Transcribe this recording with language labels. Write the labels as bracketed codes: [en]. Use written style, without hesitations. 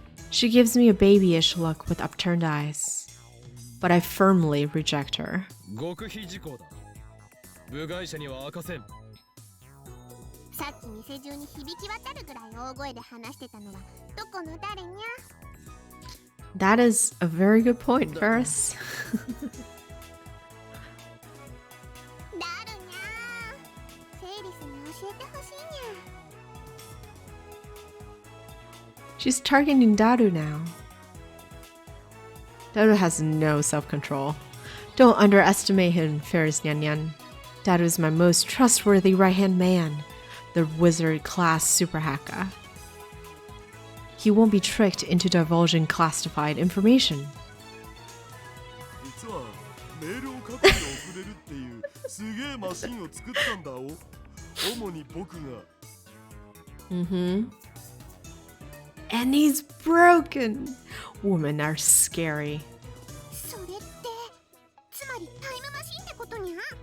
[en] She gives me a babyish look with upturned eyes, but I firmly reject her. [ja] 極秘事項だ。部外者には明かせん。さっき店中に響き渡るぐらい大声で話してたのはどこの誰にゃ？ [en] That is a very good point, Ferris. [ja] ダルにゃー。フェイリスに教えてほしいにゃ。 [en] She's targeting Daru now. Daru has no self-control. Don't underestimate him, Ferris Nyan Nyan. Daru is my most trustworthy right-hand man, the wizard-class super hacker. He won't be tricked into divulging classified information. [ja] 実はメールを各自送れるっていうすげえマシンを作ったんだお。主に僕が。 [en] And he's broken. Women are scary. [ja] それってつまりタイムマシンってことにゃ。